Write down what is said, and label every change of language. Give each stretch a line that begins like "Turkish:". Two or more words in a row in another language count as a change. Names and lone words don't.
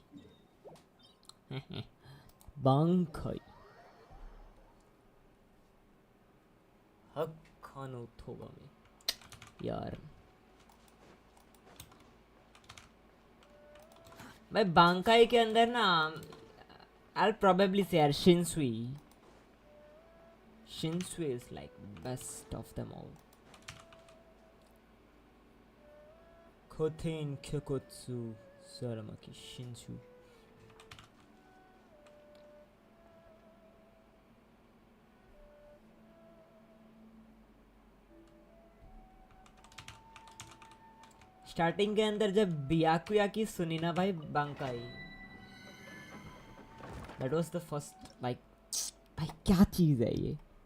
Japanese: Bankai. Hakkano togami.
Hindi: यार भाई बांकाई के अंदर ना,
English: I'll probably say यार Shinsui is like best of them all.
Japanese: Koten Kyokotsu Saramaki Shinsui.
Hindi: स्टार्टिंग के अंदर जब बियाकुया की सुनी ना भाई बांकाई,
English: that was the first like
Hindi: भाई क्या चीज़ है ये।